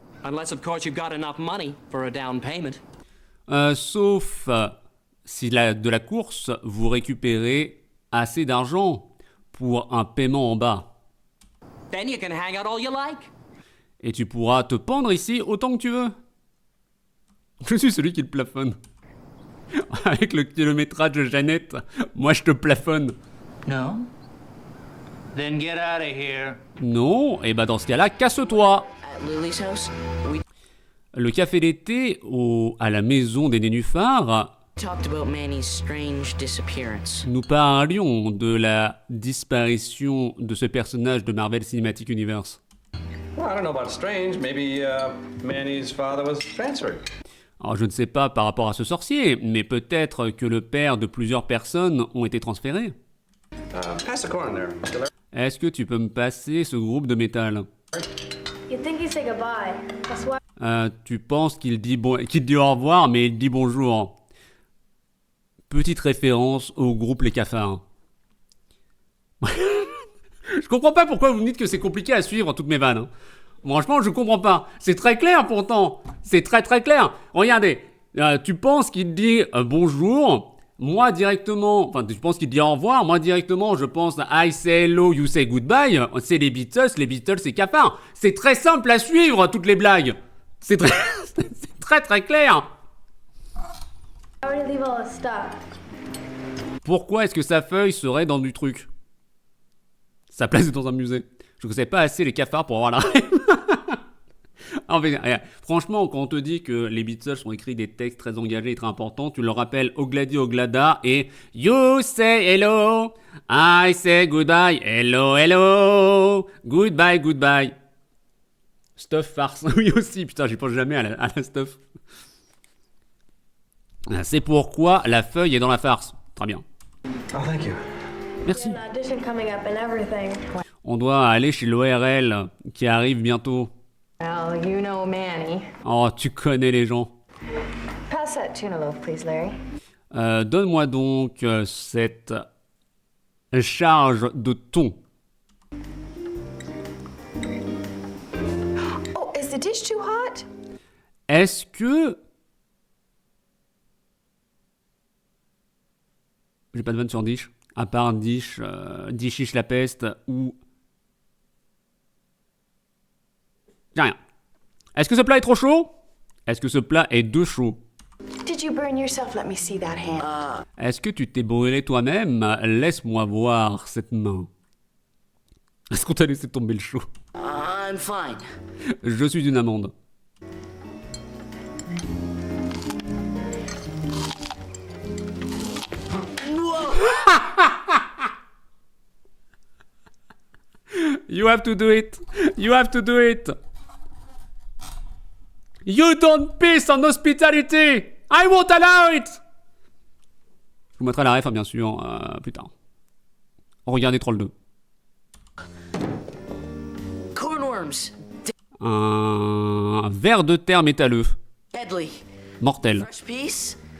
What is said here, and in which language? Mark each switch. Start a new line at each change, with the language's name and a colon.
English: Unless, of course, you've got enough money for a down payment.
French: Sauf si de la course, vous récupérez assez d'argent pour un paiement en bas.
English: Then you can hang out all you like.
French: Et tu pourras te pendre ici autant que tu veux. Je suis celui qui le plafonne. Avec le kilométrage de Jeannette, moi je te plafonne.
English: No? Then get out of here.
French: Non, et bah dans ce cas-là, casse-toi.
English: At Lily's house, we
French: Le café d'été à la maison des Nénuphars,
English: talked about Manny's strange disappearance.
French: nous parlions de la disparition de ce personnage de Marvel Cinematic Universe.
English: Well, I don't know about strange. Maybe Manny's father was transferred.
French: Alors je ne sais pas par rapport à ce sorcier, mais peut-être que le père de plusieurs personnes ont été transférés.
English: Pass the corn there.
French: Est-ce que tu peux me passer ce groupe de métal?
English: You think he said goodbye. That's why.
French: Tu penses qu'il dit au revoir, mais il dit bonjour. Petite référence au groupe Les Cafards. Je comprends pas pourquoi vous me dites que c'est compliqué à suivre toutes mes vannes. Hein. Franchement, je comprends pas. C'est très clair pourtant. C'est très très clair. Regardez, tu penses qu'il dit bonjour. Moi directement, enfin tu penses qu'il dit au revoir. Moi directement, je pense
English: I say hello, you say goodbye.
French: C'est les Beatles c'est Cafards. C'est très simple à suivre toutes les blagues. C'est très, c'est très très clair.
English: I already leave all his stuff.
French: Pourquoi est-ce que sa feuille serait dans du truc? Sa place est dans un musée. Je ne sais pas assez les Cafards pour avoir la rêve. En fait, franchement, quand on te dit que les Beatles ont écrit des textes très engagés et très importants, tu leur rappelles Ogladi Oglada et
English: You say hello, I say goodbye, hello, hello, goodbye, goodbye.
French: Stuff farce, oui aussi, putain, j'y pense jamais à la stuff. C'est pourquoi la feuille est dans la farce. Très bien.
English: Oh, thank you.
French: Merci.
English: An audition coming up and everything.
French: On doit aller chez l'ORL qui arrive bientôt.
English: Well, you know Manny.
French: Oh, tu connais les gens.
English: Pass that tuna loaf, please, Larry.
French: Donne-moi donc cette charge de thon.
English: Oh, is the dish too hot?
French: Est-ce que... J'ai pas de vanne sur Dish. À part Dish, Dishish la peste ou... J'ai rien. Est-ce que ce plat est trop chaud? Est-ce que ce plat est de chaud?
English: Did you burn yourself? Let me see that hand.
French: Est-ce que tu t'es brûlé toi-même? Laisse-moi voir cette main. Est-ce qu'on t'a laissé tomber le chaud?
English: I'm fine.
French: Je suis une amande.
English: You have to do it. You have to do it. You don't piss on hospitality. I won't allow it.
French: Je vous mettrai la ref, hein, bien sûr, plus tard. Regardez Troll 2.
English: Cornworms.
French: Un ver de terre métalleux.
English: Deadly.
French: Mortel.
English: Fresh piece.